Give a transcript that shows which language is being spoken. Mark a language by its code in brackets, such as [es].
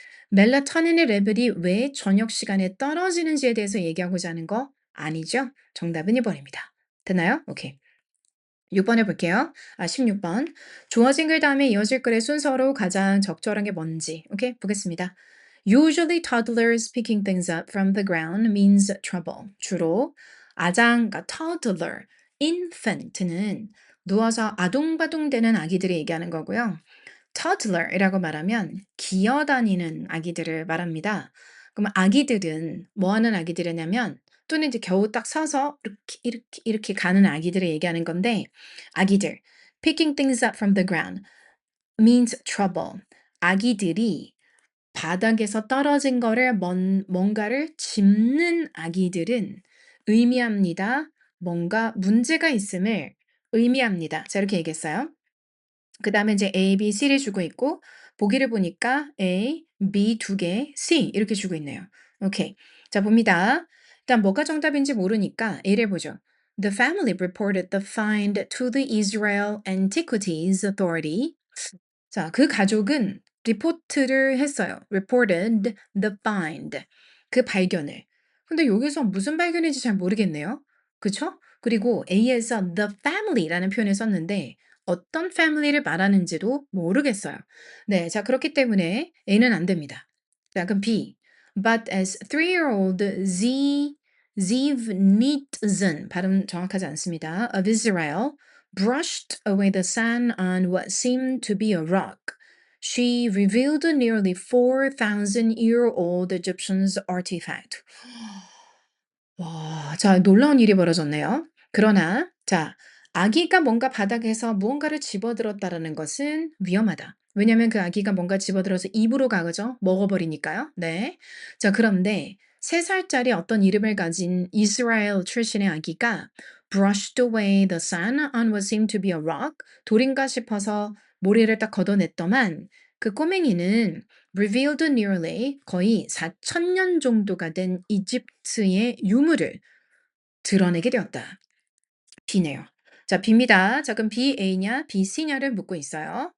[ko] 멜라토닌의 레벨이 왜 저녁 시간에 떨어지는지에 대해서 얘기하고자 하는 거 아니죠? 정답은 2번입니다. 됐나요? 오케이. 6번 해볼게요. 16번. 주어진 글 다음에 이어질 글의 순서로 가장 적절한 게 뭔지. 오케이, 보겠습니다. [en] Usually toddlers picking things up from the ground means trouble. [ko] 주로 아장, 그러니까 toddler, infant는 누워서 아둥바둥대는 아기들을 얘기하는 거고요. toddler이라고 말하면 기어다니는 아기들을 말합니다. 그럼 아기들은 뭐 하는 아기들이냐면 또는 이제 겨우 딱 서서 이렇게 가는 아기들을 얘기하는 건데 아기들 [en] picking things up from the ground means trouble. [ko] 아기들이 바닥에서 떨어진 거를 뭔가를 짚는 아기들은 의미합니다. 뭔가 문제가 있음을 의미합니다. 자, 이렇게 얘기했어요. 그 다음에 이제 A, B, C를 주고 있고, 보기를 보니까 A, B 두 개, C 이렇게 주고 있네요. 오케이. 자, 봅니다. 일단 뭐가 정답인지 모르니까 A를 보죠. [en] The family reported the find to the Israel Antiquities Authority. [ko] 자, 그 가족은 리포트를 했어요. [en] reported the find. [ko] 그 발견을. 근데 여기서 무슨 발견인지 잘 모르겠네요. 그쵸? 그리고 A에서 the family라는 표현을 썼는데 어떤 family를 말하는지도 모르겠어요. 네, 자, 그렇기 때문에 A는 안 됩니다. 자, 그럼 B. [en] But as 3-year-old Ziv Nitzan, [ko] 발음 정확하지 않습니다. [en] of Israel, brushed away the sand on what seemed to be a rock. She revealed a nearly 4,000-year-old Egyptian's artifact. [ko] 와, 자, 놀라운 일이 벌어졌네요. 그러나, 자, 아기가 뭔가 바닥에서 무언가를 집어들었다라는 것은 위험하다. 왜냐하면 그 아기가 뭔가 집어들어서 입으로 가죠. 먹어버리니까요. 네. 자, 그런데 3살짜리 어떤 이름을 가진 이스라엘 출신의 아기가 [en] brushed away the sun on what seemed to be a rock. [ko] 돌인가 싶어서 모래를 딱 걷어냈더만 그 꼬맹이는 [en] revealed nearly [ko] 거의 4,000년 정도가 된 이집트의 유물을 드러내게 되었다. B네요. 자, B입니다. 자, 그럼 B A냐, B C냐를 묻고 있어요.